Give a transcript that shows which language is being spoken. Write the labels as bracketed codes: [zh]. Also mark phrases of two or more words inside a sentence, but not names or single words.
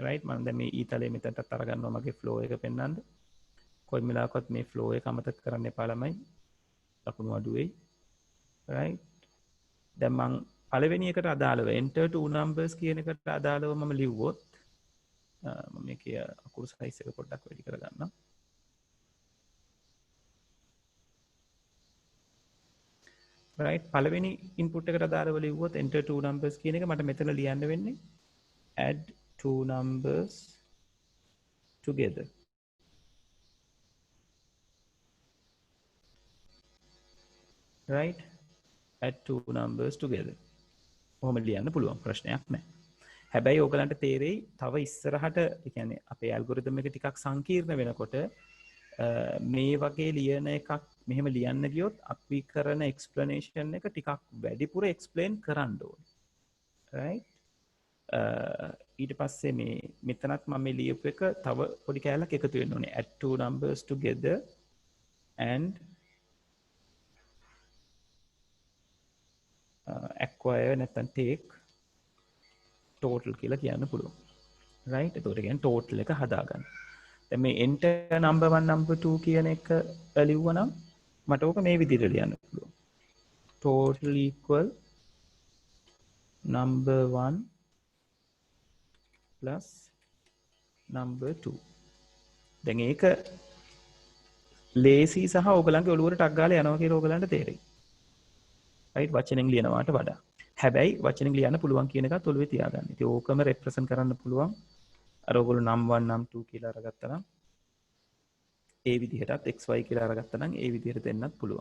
[si] right මම දැන් මේ ඊතලයේ මෙතනට අරගන්නවා මගේ flow එක පෙන්වන්න කොයි වෙලාවකත් මේ flow එක අමතක කරන්න එපා ළමයි ලකුණු අඩු වෙයි right දැන් මම පළවෙනි එකට අදාළව [en] enter two numbers [si] කියන එකට අදාළව මම ලිව්වොත් මම මේකේ අකුරු size එක පොඩ්ඩක් වැඩි කරගන්නම් right පළවෙනි input එකට අදාළව ලිව්වොත් [en] enter two numbers [si] කියන එක මට මෙතන ලියන්න වෙන්නේ [en] add two numbers together [si] right [en] add two numbers together [si] කොහොම ලියන්න පුළුවන් ප්‍රශ්නයක් නැහැ හැබැයි ඕගලන්ට තේරෙයි තව ඉස්සරහට ඒ කියන්නේ අපේ ඇල්ගොරිතම් එක ටිකක් සංකීර්ණ වෙනකොට මේ වගේ ලියන එකක් මෙහෙම ලියන්න ගියොත් අපි කරන එක්ස්ප්ලනේෂන් එක ටිකක් වැඩිපුර එක්ස්ප්ලেইন කරන්න ඕනේ right ඊට පස්සේ මේ මෙතනත් මම මේ ලියපු එක තව පොඩි කැලක් එකතු වෙන්න ඕනේ [en] add two numbers together and [si] acquire නැත්නම් [en] take total [si] කියලා කියන්න පුළුවන් right එතකොට කියන්නේ total එක හදාගන්න දැන් මේ [en] enter number 1 number 2 [si] කියන එක ලිව්වනම් මට ඕක මේ විදිහට ලියන්න පුළුවන් [en] total equal number 1 plus number 2 [si] දැන් ඒක ලේසි සහ ඕගලන්ගේ ඔළුවට ටක් ගාලා යනවා කියලා ඕගලන්ට තේරෙයි right වචනෙන් ලියනවාට වඩා හැබැයි වචනෙන් ලියන්න පුළුවන් කියන එකත් ඔළුවේ තියාගන්න. ඉතින් ඕකම රෙප්‍රසන්ට් කරන්න පුළුවන්. අර ඔයගොල්ලෝ නම් 1 නම් 2 කියලා අරගත්තා නම් ඒ විදිහටත් xy කියලා අරගත්තා නම් ඒ විදිහට දෙන්නත් පුළුවන්.